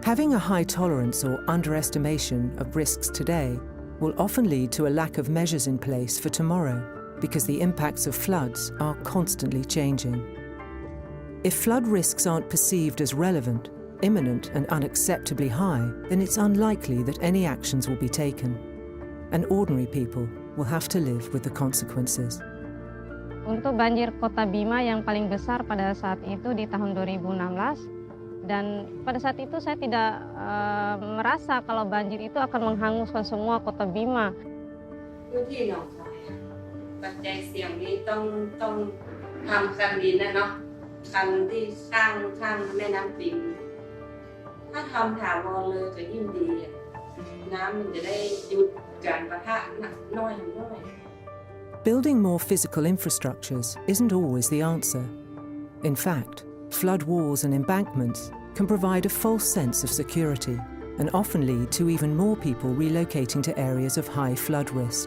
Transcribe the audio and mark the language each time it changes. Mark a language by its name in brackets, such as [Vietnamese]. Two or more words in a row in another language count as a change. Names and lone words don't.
[English] Having a high tolerance or underestimation of risks today will often lead to a lack of measures in place for tomorrow because the impacts of floods are constantly changing. If flood risks aren't perceived as relevant, imminent, and unacceptably high, then it's unlikely that any actions will be taken. And ordinary people will have to live with the consequences. [Indonesian] Untuk banjir kota Bima yang paling besar pada saat itu di tahun 2016, dan pada saat itu saya tidak merasa kalau banjir itu akan menghanguskan semua kota Bima. [Thai] พื้นที่หนองคายปัจจัยเสี่ยงนี้ต้องทำคันดินนะเนาะคันที่ข้างแม่น้ำปิงถ้าทำถาวรเลยก็ยิ่งดีน้ำมันจะได้หยุด [English] Building more physical infrastructures isn't always the answer. In fact, flood walls and embankments can provide a false sense of security and often lead to even more people relocating to areas of high flood risk.